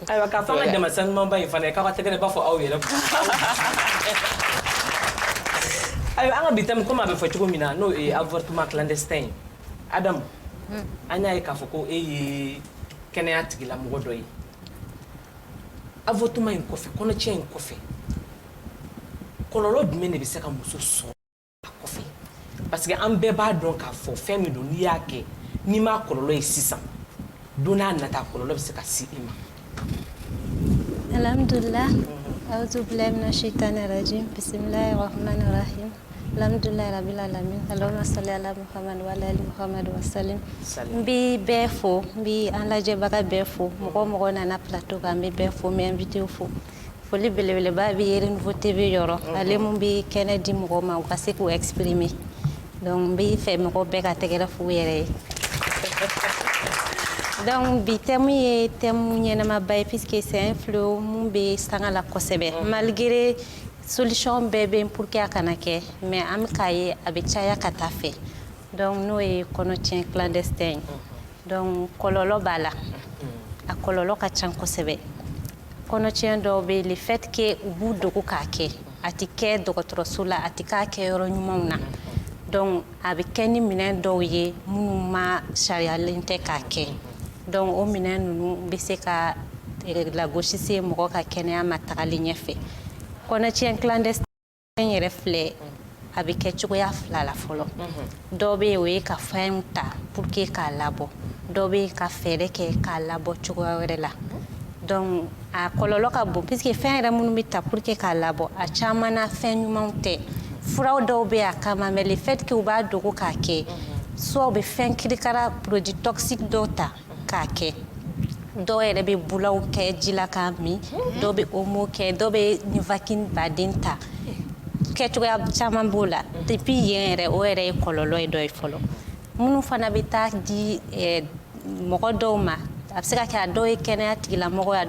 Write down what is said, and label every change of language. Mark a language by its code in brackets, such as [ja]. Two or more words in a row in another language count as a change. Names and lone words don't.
[bm] Ayiwa k'a fɔ an ka jama sanumanba in fana ye k'aw ka tɛgɛ b'a fɔ aw yɛrɛ. Ayiwa an ka bi thème komi a bɛ fɔ cogo min na n'o ye avortement clandestin ye Adamu an y'a ye k'a fɔ ko e ye kɛnɛya tigilamɔgɔ dɔ ye avortement in kɔfɛ kɔnɔtiɲɛ in kɔfɛ kɔlɔlɔ jumɛn de bɛ se ka muso sɔrɔ a kɔfɛ parce que an bɛɛ b'a dɔn k'a fɔ fɛn min don n'i y'a kɛ n'i m'a kɔlɔlɔ ye sisan don n'a nata kɔlɔlɔ bɛ se ka se i ma. [ar] الحمد لله أعوذ بالله من الشيطان الرجيم بسم الله الرحمن الرحيم الحمد لله رب العالمين اللهم صل على محمد وعلى آل محمد وسلم. [bm] N bɛ bɛɛ fo n bɛ an lajɛbaga bɛɛ fo mɔgɔ mɔgɔ nana plateau kan n bɛ bɛɛ fo n bɛ invité fo. Foli belebeleba bɛ Yeri Nouveau TV yɔrɔ ale mun bɛ kɛnɛ di mɔgɔw ma u ka se k'u exprimer donc n bɛ fɛ mɔgɔw bɛɛ ka tɛgɛrɛ f'u yɛrɛ ye donc bi thème ye thème ɲɛnamaba ye [fr] puisque c'est un fléau [bm] mun bɛ sanga la kosɛbɛ malgré solution bɛɛ bɛ yen pour que a kana kɛ mais an bɛ k'a ye a bɛ caya ka taa fɛ donc n'o ye kɔnɔtiɲɛ clandestin ye donc kɔlɔlɔ b'a la a kɔlɔlɔ ka ca kosɛbɛ. Kɔnɔtiɲɛ dɔw bɛ [fr] le fait que [bm] u b'u dogo k'a kɛ a tɛ kɛ dɔgɔtɔrɔso la a tɛ k'a kɛ yɔrɔ ɲumanw na donc a bɛ kɛ ni minɛn dɔw ye minnu ma sariyalen tɛ k'a kɛ donc o minɛn ninnu bɛ se ka lagosi se mɔgɔ ka kɛnɛya ma tagali ɲɛfɛ kɔnɔtiɲɛ clandestin yɛrɛ filɛ a bɛ kɛ cogoya fila la fɔlɔ dɔw bɛ yen o ye ka fɛnw ta [fr] pour que [bm] k'a labɔ dɔw bɛ yen ka fɛɛrɛ kɛ k'a labɔ cogoya wɛrɛ la donc a kɔlɔlɔ ka bon puisque fɛn yɛrɛ minnu bɛ ta [fr] pour que [bm] k'a labɔ a caman na fɛn ɲumanw tɛ furaw dɔw bɛ a kama [fr] mais le fait que [bm] u b'a dogo k'a kɛ soit u bɛ fɛn kirikara [fr] produit toxique [bm] dɔw ta k'a kɛ dɔw yɛrɛ bɛ bulaw kɛ ji la k'a min dɔw bɛ omo kɛ dɔw bɛ nivaquine baden ta kɛcogoya caman b'o la depuis yen yɛrɛ o yɛrɛ ye kɔlɔlɔ ye dɔ ye fɔlɔ minnu fana bɛ taa di mɔgɔ dɔw ma a bɛ se ka kɛ a dɔw ye kɛnɛya tigilamɔgɔ ye a